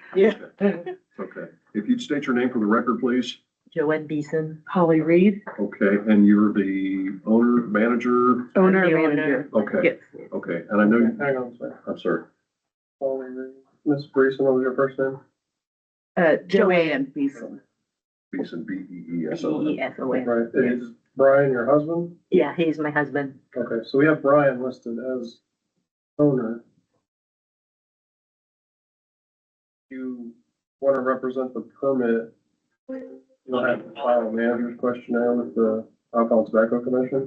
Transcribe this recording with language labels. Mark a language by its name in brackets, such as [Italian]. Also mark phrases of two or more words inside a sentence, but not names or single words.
[English] Yeah. Okay, if you'd state your name for the record, please. Joanne Beeson. Holly Reed. Okay, and you're the owner, manager? Owner The owner. manager. Okay, Yes. okay, and I know, Hang on a second. I'm sorry. Holly Reed. Ms. Breeson, what was your first name? Joanne Beeson. Beeson, B-E-E-S-O-N. B-E-S-O-N. Right, is Brian your husband? Yeah, he's my husband. Okay, so we have Brian listed as owner. You want to represent the permit, you'll have to file a manager's questionnaire with the Alcohol and Tobacco Commission,